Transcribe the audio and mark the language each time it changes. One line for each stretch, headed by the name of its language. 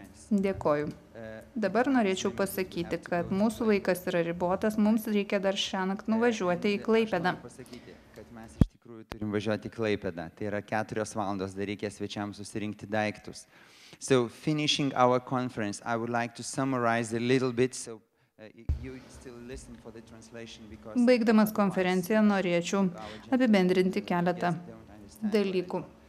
Lithuanian: Dėkoju. Dabar norėčiau pasakyti, kad mūsų laikas yra ribotas, mums reikia dar šiąnakt nuvažiuoti į Klaipėdą. Mes iš tikrųjų turim važiuoti į Klaipėdą. Tai yra 4 valandos, dar reikia svečiams susirinkti daiktus.
English: So, finishing our conference, I would like to summarize a little bit, so you still listen for the translation because...
Lithuanian: Baigdamas konferenciją norėčiau apibendrinti keletą dalykų.